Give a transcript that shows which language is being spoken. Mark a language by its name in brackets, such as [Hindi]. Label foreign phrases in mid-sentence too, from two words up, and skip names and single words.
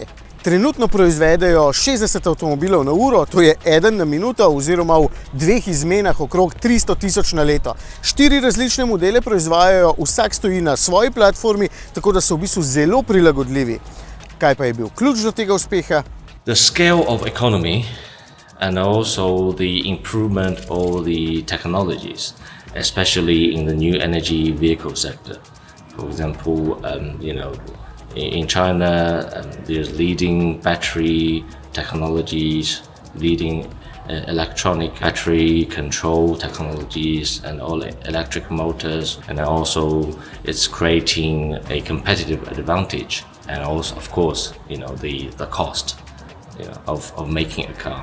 [Slovenian] Trenutno proizvedejo 60 avtomobilov na uro, to je 1 na minuto oziroma v 2 izmenah okrog 300 000 na leto. 4 različne modele proizvajajo, vsak stoji na svoji platformi, tako da so v bistvu zelo prilagodljivi. Kaj pa je bil ključ do tega uspeha? [English] The scale of economy and also the improvement of the technologies, especially in the new energy vehicle sector. For example, in China, there's leading battery technologies, leading electronic battery control technologies and all electric motors, and also it's creating a competitive advantage, and also of course the cost of making a car.